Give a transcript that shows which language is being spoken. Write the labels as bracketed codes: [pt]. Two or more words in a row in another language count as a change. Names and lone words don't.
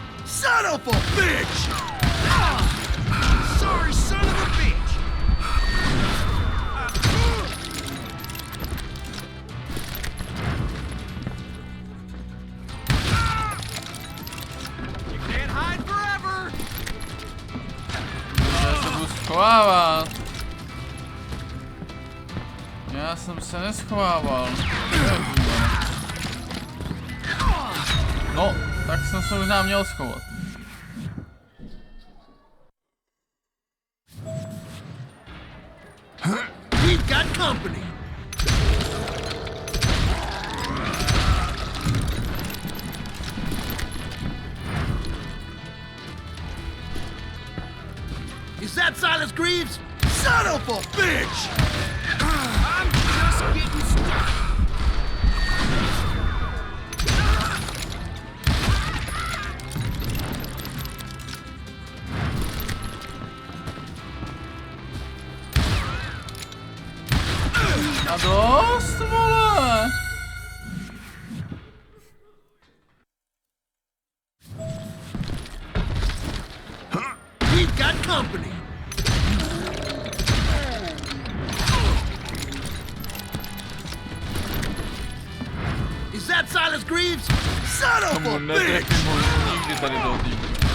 [en] Son of a bitch! Sorry, son of a bitch. You can't hide forever. [cs] Já se budu schovávat. Já jsem se neschovával. No, tak jsem se možná měl schovat. [en] We've got company. Is that Silas Greaves? Son of a bitch! I'm just getting started. [cs] A dost, vole! [en] We've got company. Is that Silas Greaves? Son of a bitch! [cs] Nikdy tady toho týmu.